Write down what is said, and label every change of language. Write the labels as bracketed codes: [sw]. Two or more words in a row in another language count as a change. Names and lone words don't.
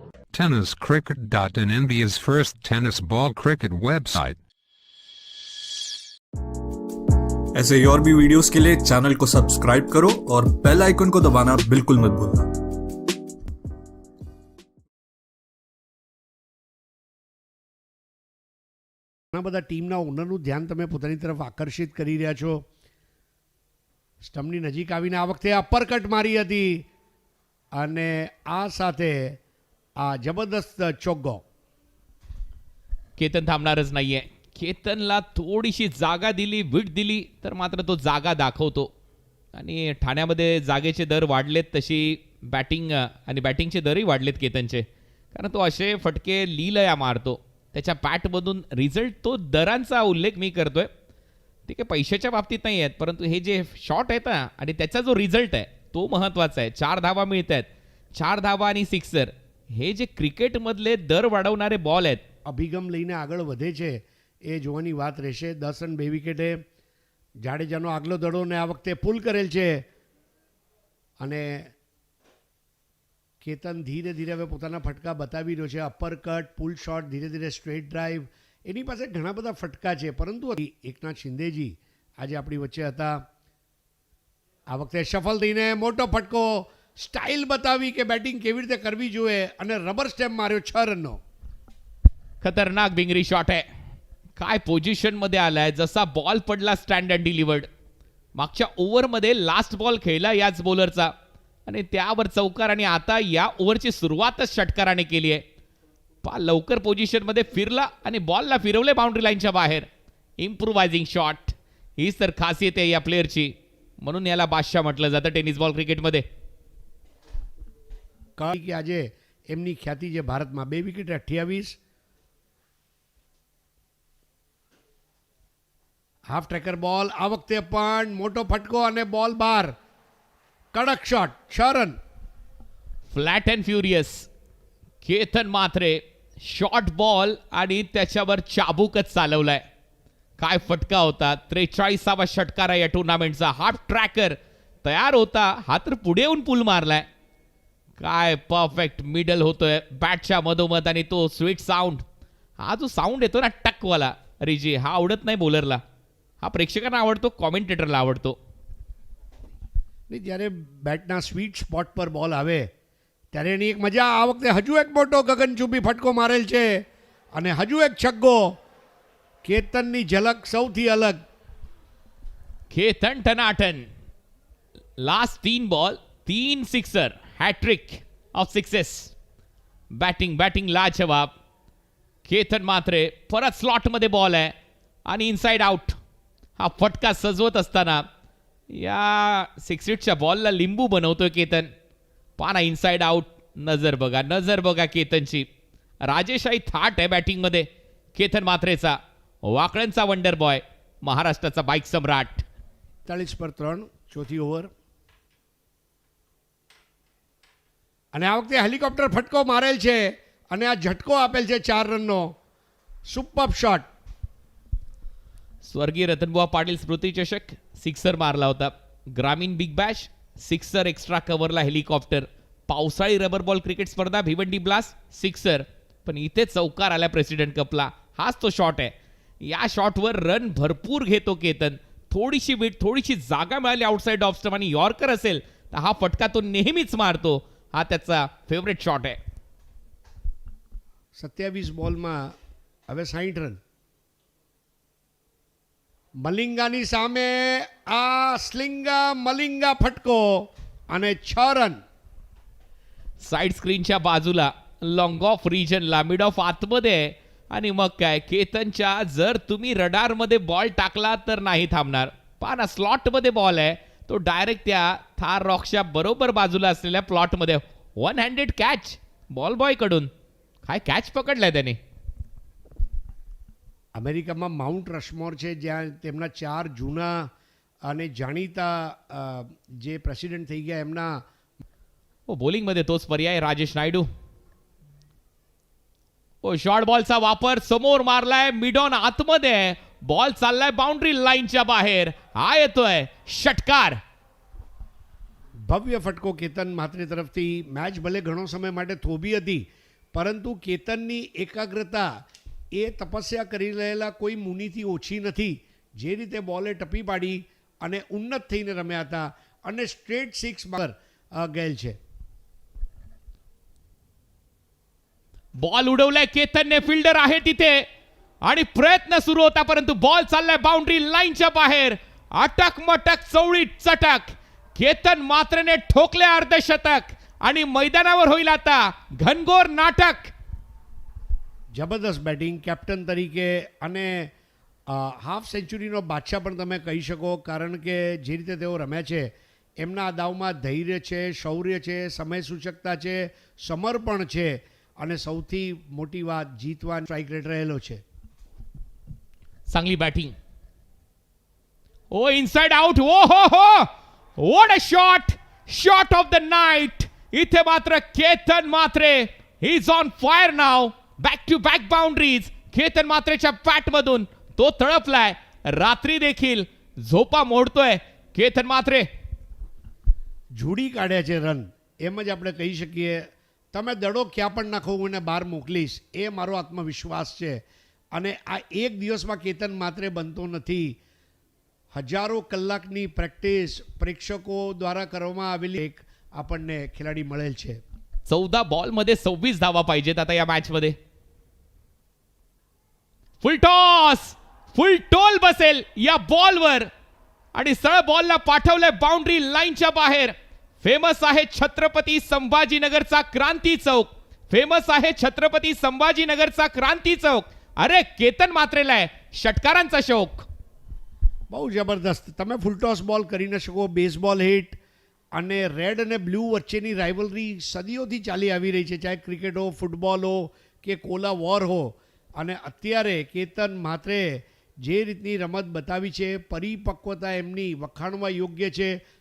[en] tenniscricket.in, India's first tennis ball cricket website. [hi] ऐसे ही और भी वीडियोस के लिए चैनल को सब्सक्राइब करो और [en] bell icon [hi] को दबाना बिल्कुल मत भूलना। [mr] ઘણા બધા ટીમના ઓનરનું ધ્યાન તમે પોતાની તરફ આકર્ષિત કરી રહ્યા છો. સ્ટમ્પની નજીક આવીને આ વખતે અપરકટ મારી હતી અને આ સાથે આ જબરદસ્ત ચોગ્ગો. केतन थांबणारच नाहीये. केतनला थोडीशी जागा दिली, विट दिली तर मात्र तो जागा दाखवतो. आणि ठाण्यामध्ये जागेचे दर वाढलेत, तशी बॅटिंग आणि बॅटिंगचे दरही वाढलेत केतनचे, कारण तो असे फटके लीलया मारतो. त्याच्या बॅटमधून रिझल्ट, तो दरांचा उल्लेख मी करतोय. ठीक आहे, पैशाच्या बाबतीत नाही आहेत, परंतु हे जे शॉट आहेत ना आणि त्याचा जो रिझल्ट आहे तो महत्त्वाचा आहे. 4 धावा मिळत आहेत, 4 धावा आणि सिक्सर, हे जे क्रिकेटमधले दर वाढवणारे बॉल आहेत. [gu] અભિગમ લઈને આગળ વધે છે એ જોવાની વાત રહેશે. 10 રન 2 વિકેટે જાડેજાનો આગલો દડોને આ વખતે પુલ કરેલ છે અને કેતન ધીરે ધીરે હવે પોતાના ફટકા બતાવી રહ્યો છે. અપરકટ, [en] pull shot, [gu] ધીરે ધીરે [en] straight drive, [gu] એની પાસે ઘણા બધા ફટકા છે. પરંતુ એકનાથ શિંદેજી આજે આપણી વચ્ચે હતા. આ વખતે સફળ થઈને મોટો ફટકો, સ્ટાઇલ બતાવી કે બેટિંગ કેવી રીતે કરવી જોઈએ અને [en] rubber stamp [gu] માર્યો 6 રનનો. [mr] खतरनाक बिंगरी शॉट आहे. काय पोझिशनमध्ये आलाय, जसा बॉल पडला [en] stand and delivered. [mr] मागच्या ओव्हरमध्ये [en] last ball [mr] खेळला याच बॉलरचा आणि त्यावर चौकार, आणि आता या ओव्हरची सुरुवातच षटकाराने केली आहे. लवकर पोझिशनमध्ये फिरला आणि बॉलला फिरवले [en] boundary lineच्या [mr] बाहेर. [en] improvising shot, [mr] हीच तर खासियत आहे या प्लेअरची, म्हणून याला बादशाह म्हटलं जातं [en] tennis ball cricketमध्ये. [gu] કારણ કે આજે એમની ખ્યાતિ છે ભારતમાં. 2 વિકેટ 28. [en] half tracker ball, [gu] આ વખતે પણ મોટો ફટકો અને બોલ બહાર. કડક શોટ, 6 રન. [en] Flat and furious. [mr] केतन मात्रे [en] short ball [mr] आणि त्याच्यावर चाबूकच चालवलाय. काय फटका होता. 43वा षटकार आहे या टुर्नामेंटचा. [en] half tracker [mr] तयार होता, हा तर पुढे येऊन पुल मारलाय. काय [en] perfect middle [mr] होतोय बॅटच्या मधोमध, आणि तो [en] sweet sound, [mr] हा जो साऊंड येतो ना टकवाला, रिजी, हा आवडत नाही बॉलरला, हा प्रेक्षकांना आवडतो, कॉमेंटेटरला आवडतो. [gu] નહીં, જ્યારે બેટના [en] sweet spot [gu] પર બોલ આવે ત્યારે એની એક મજા. આ વખતે હજુ એક મોટો ગગનચુંબી ફટકો મારેલ છે અને હજુ એક છગ્ગો. કેતનની ઝલક સૌથી અલગ. [mr] केतन टनाटन. [en] Last 3 ball 3 sixer, hattrick of sixes. [mr] बॅटिंग लाजवाब. केतन मात्रे परत स्लॉटमध्ये बॉल आहे आणि [en] inside out. [mr] हा फटका सजवत असताना या 6 बॉलला लिंबू बनवतोय केतन. पाना [en] inside out. [mr] नजर बघा केतनची. राजेशाही थाट आहे बॅटिंगमध्ये केतन मात्रेचा. वाकड्यांचा [en] wonder boy, [mr] महाराष्ट्राचा बाईक सम्राट. [gu] 40 પર 3, ચોથી ઓવર. અને આ વખતે હેલિકોપ્ટર ફટકો મારેલ છે અને આ ઝટકો આપેલ છે 4 રનનો. [en] Super shot. [mr] स्वर्गीय रतनबुवा पाटील स्मृती चषक, सिक्सर मारला होता. ग्रामीण बिग बॅश, सिक्सर. [en] extra coverला [mr] हेलिकॉप्टर. पावसाळी [en] rubber ball cricket [mr] स्पर्धा, भिवंडी ब्लास्ट, सिक्सर. पण इथे चौकार आला प्रेसिडेंट कपला. हाच तो शॉट आहे. या शॉटवर रन भरपूर घेतो केतन. थोडीशी विट, थोडीशी जागा मिळाली [en] outside off stump [mr] आणि यॉर्कर असेल तर हा फटका तो नेहमीच मारतो. हा त्याचा [en] favourite shot [mr] आहे. [gu] 27 બોલમાં હવે 60 રન. મલિંગાની સામે આ સ્લિંગા મલિંગા ફટકો અને 6 રન. [en] side screenच्या [mr] बाजूला [en] long off regionला mid off [mr] आतमध्ये, आणि मग काय, केतनच्या जर तुम्ही रडारमध्ये बॉल टाकला तर नाही थांबणार. पाना स्लॉटमध्ये बॉल आहे, तो डायरेक्ट त्या थार रॉक्सच्या बरोबर बाजूला असलेल्या प्लॉटमध्ये. [en] 1 handed catch ball boy [mr] कडून. काय कॅच पकडलाय त्याने. [gu] અમેરિકામાં માઉન્ટ રશમોર છે, જ્યાં તેમના 4 જૂના અને જાણીતા જે પ્રેસિડેન્ટ થઈ ગયા એમના. [mr] बॉलिंगमध्ये तोच पर्याय राजेश नायडू. [en] short ballचा [mr] वापर, समोर मारलाय, [en] mid on [mr] आतमध्ये, बॉल चाललाय [en] boundary lineच्या [mr] बाहेर. हा येतोय षटकार. [gu] ભવ્ય ફટકો કેતન માત્રે તરફથી. મેચ ભલે ઘણો સમય માટે થોભી હતી, પરંતુ કેતનની એકાગ્રતા એ તપસ્યા કરી રહેલા કોઈ મુનિથી ઓછી નથી. જે રીતે બોલે ટપી પાડી અને ઉન્નત થઈને રમ્યા હતા અને સ્ટ્રેટ 6 પર ગયેલ છે. [mr] बॉल उडवलाय केतनने, फिल्डर आहे तिथे आणि प्रयत्न सुरू होता परंतु बॉल चाललाय [en] boundary lineच्या [mr] बाहेर. अटक मटक चवळी चटक, केतन मात्रने ठोकले अर्धशतक आणि मैदानावर होईल आता घनघोर नाटक. [gu] જબરદસ્ત બેટિંગ કેપ્ટન તરીકે અને [en] half centuryનો [gu] બાદશાહ પણ તમે કહી શકો, કારણ કે જે રીતે તેઓ રમ્યા છે એમના આ દાવમાં ધૈર્ય છે, શૌર્ય છે, સમય સૂચકતા છે, સમર્પણ છે અને સૌથી મોટી વાત જીતવાનો [en] strike rate [gu] રહેલો છે. [mr] चांगली बॅटिंग. ओ [en] inside out. O ho what a shot, shot of the night. [mr] इथे मात्र केतन मात्रे [en] is on fire [mr] नाव. [en] Back to back boundaries. [mr] केतन मात्रेच्या बॅट मधून तो तळपलाय. रात्री देखील झोपा मोडतोय केतन मात्रे. [gu] જોડી કાઢ્યા છે રન, એમ જ આપણે કહી શકીએ. તમે દડો ક્યાં પણ નાખો હું એને બહાર મોકલીશ, એ મારો આત્મવિશ્વાસ છે. અને આ એક દિવસમાં કેતન માત્રે બનતો નથી. હજારો કલાકની પ્રેક્ટિસ પ્રેક્ષકો દ્વારા કરવામાં આવેલી એક આપણને ખેલાડી મળેલ છે. [mr] 14 बॉल मध्ये 26 धावा पाहिजेत आता या मॅच मध्ये. [en] full toss, [mr] फुल टोल बसेल या बॉलवर आणि सरळ बॉलला पाठवलंय [en] boundary lineच्या [mr] बाहेर. फेमस आहे छत्रपती संभाजीनगरचा क्रांती चौक. फेमस आहे छत्रपती संभाजीनगरचा क्रांती चौक. अरे केतन मात्रेला आहे षटकारांचा शौक. [gu] બહુ જબરદસ્ત. તમે ફૂલટોસ બોલ કરી ન શકો, [en] baseball hit [gu] અને રેડ અને બ્લુ વચ્ચેની રાઇવલરી સદીઓથી ચાલી આવી રહી છે, ચાહે ક્રિકેટ હો, ફૂટબોલ હો કે [en] cola war [gu] હો. અને અત્યારે કેતન માત્રે જે રીતની રમત બતાવી છે, પરિપક્વતા એમની વખાણવા યોગ્ય છે.